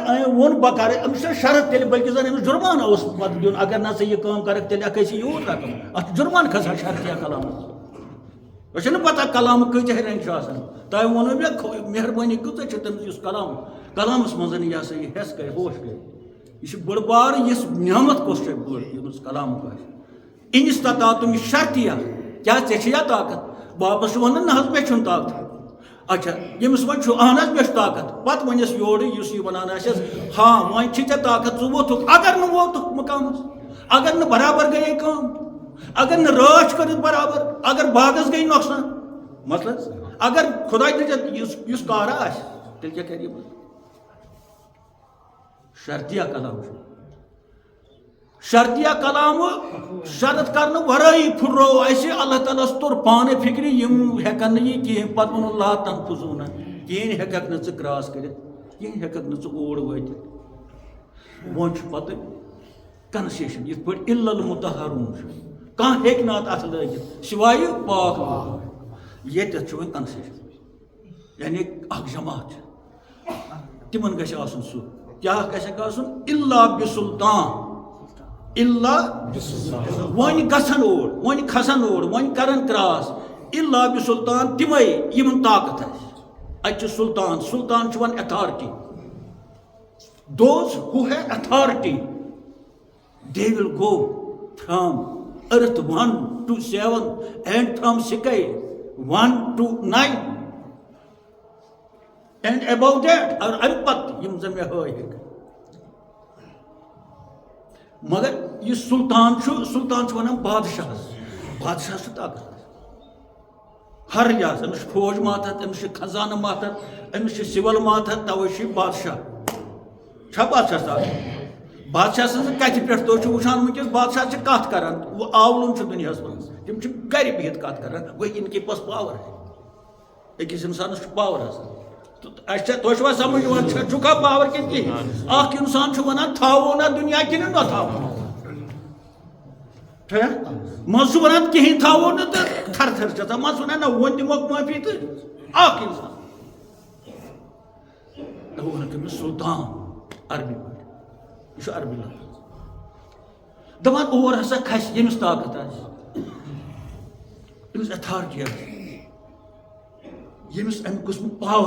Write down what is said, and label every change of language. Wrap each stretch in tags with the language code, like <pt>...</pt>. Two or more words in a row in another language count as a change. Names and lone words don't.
<ks>أمۍ ووٚن بہٕ کرٕ أمِس چھُ شرط تیٚلہِ بٔلکہِ زن أمِس جُرمانہٕ اوس پتہٕ دیُن اگر نہ ژٕ یہِ کٲم کرکھ تیٚلہِ ہٮ۪کھ أسۍ یوٗت رقم اتھ چھُ جُرمانہٕ کھسان شرطیہ کلامس تۄہہِ چھو نہٕ پتہ کلامہٕ کۭتیاہ رنٛگۍ چھِ آسان تۄہہِ ووٚنوٕ مےٚ مہربٲنی کۭژاہ چھِ تٔمِس یُس کلامس منٛز یہِ ہسا یہِ ہٮ۪س کرِ ہوش کرِ یہ بڑ بار یس نعمت کس بڑ یمس کلامک ان استطاعتم یہ شرطیہ کیا ژےٚ طاقت واپس ون نہ حظ مےٚ چھُنہٕ طاقت اچھا یمس وۄنۍ چھُ اہن حظ مےٚ چھُ طاقت پتہٕ ونٮ۪س یورٕ یُس یہِ ونان آسٮ۪س ہاں وۄنۍ چھِ ژےٚ طاقت ژٕ ووتھُکھ اگر نہٕ ووتُکھ مقامس اگر نہٕ برابر گٔیے کٲم اگر نہٕ رٲچھ کٔرِتھ برابر اگر باغس گٔے نۄقصان مطلب اگر خۄداے دِژ یُس کارا آسہِ تیٚلہِ کیٛاہ کَرِ یہِ شرطیہ کلام شرطیہ کلام شرط کرنے ورٲیی پھُٹرو اَسہِ اللہ تعالیٰ ہس توٚر پانے فِکرِ یِم ہٮ۪کن نہٕ یہِ کِہیٖنۍ پتہٕ ووٚنُن</ks> <ar>لا تنفذوٗن</ar> <ks>کہین ہیکک نہ ژٕ کراس کٔرِتھ کہین ہیکک نہ ژٕ اور وٲتِتھ وۄنۍ چھُ پتہٕ کنسیشن یِتھ پٲٹھۍ</ks> <ar>الا المطہرون</ar> <ks>چھُ کانٛہہ ہیٚکہِ نہٕ اَتھ لٲگِتھ سِوایہِ پاک لوٗکھ ییٚتٮ۪تھ چھُ وۄنۍ کنسیشن یعنی اکھ جماعت چھِ تِمن گژھِ آسُن سُہ کیٛاہ گژھٮ۪کھ آسُن</ks> <ar>الا بسلطان</ar> <ks>الا وۄنۍ گژھن اور وۄنۍ کھسن اور وۄنۍ کرن کراس</ks> <ar>الا بسلطان</ar> <ks>تِمے یِمن طاقت آسہِ اَتہِ چھُ سلطان سلطان چھُ وۄنۍ</ks> <en>authority those who have authority they will go from earth 1 to 7 and from sky 1 to 9 and above that</en> <ks>اور امہِ پتہٕ یِم زن مےٚ ہٲے ہیٚکہِ مگر یہ سلطان چھُ ونان بادشاہس بادشاہس چھُ طاقت ہر لحاظ أمِس چھُ فوج ماتحت أمِس چھُ خزانہٕ ماتحت أمِس چھُ سِول ماتحت توے چھُ یہِ بادشاہ چھا بادشاہ طاقت بادشاہ سٕنٛزِ کتھِ پٮ۪ٹھ تُہۍ چھِو وٕچھان وٕنکیٚس بادشاہ چھِ کتھ کران آولُن چھُ دُنیاہس منٛز تِم چھِ گرِ بِہِتھ کتھ کران گوٚو</ks> <ur>ان کے پاس پاور ہے</ur> <ks>أکِس انسانس چھُ پاور آسان تۄہہِ چھُوا سمجھ یِوان چھُکھا پاور کِنہٕ کِہیٖنۍ اکھ انسان چھُ ونان تھاوو نا دُنیا کِنہٕ نہ تھاوو منٛزٕ چھُ ونان کِہیٖنۍ تھاوو نہٕ تہٕ تھر تھر چھِ آسان منٛزٕ ونان نہ وۄنۍ دِموکھ معٲفی تہٕ اکھ انسان ووٚنُکھ أمِس سلطان عربی پٲٹھۍ یہِ چھُ عربی لفظ دپان اور ہسا کھسہِ ییٚمِس طاقت آسہِ أمِس ایتھارٹی آسہِ ییٚمِس امہِ قٕسمُک پاور</ks>